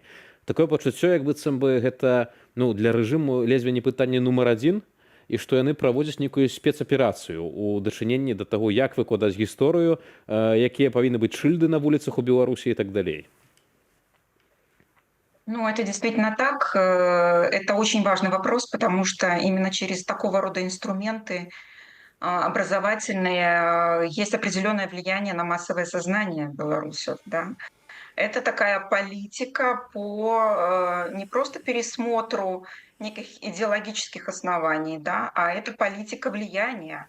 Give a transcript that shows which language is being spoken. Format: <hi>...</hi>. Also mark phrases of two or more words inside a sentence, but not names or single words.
<be>Такое пачуццё, як быццам бы гэта, ну, для рэжыму ледзьве не пытанне нумар 1, і што яны праводзяць нейкую спецаперацыю ў дачыненні да таго, як выкладаць гісторыю, якія павінны быць шыльды на вуліцах у Беларусі і так далей. Ну,</be> <ru>это действительно так. Это очень важный вопрос, потому что именно через такого рода инструменты образовательные есть определенное влияние на массовое сознание белорусов. Да? Это такая политика по не просто пересмотру неких идеологических оснований, да, а это политика влияния.</ru>